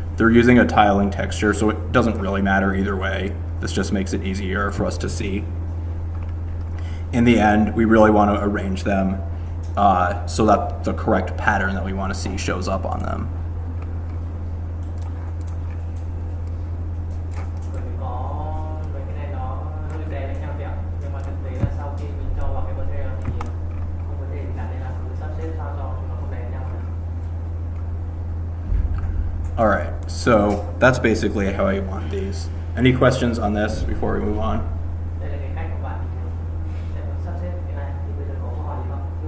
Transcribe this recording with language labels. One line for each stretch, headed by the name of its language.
English: They're using a tiling texture, so it doesn't really matter either way. This just makes it easier for us to see. In the end, we really want to arrange them so that the correct pattern that we want to see shows up on them.
Vietnamese: Bởi vì có mấy cái này nó hơi đè lên nhau tí ạ. Nhưng mà thực tế là sau khi mình cho vào cái material thì không vấn đề gì cả, nên là cứ sắp xếp sao cho nó không đè lên nhau nữa.
English: All right, so that's basically how I want these. Any questions on this before we move on?
Vietnamese: Đây là cái cách của bạn sẽ sắp xếp cái này. Thì bây giờ có câu hỏi gì không?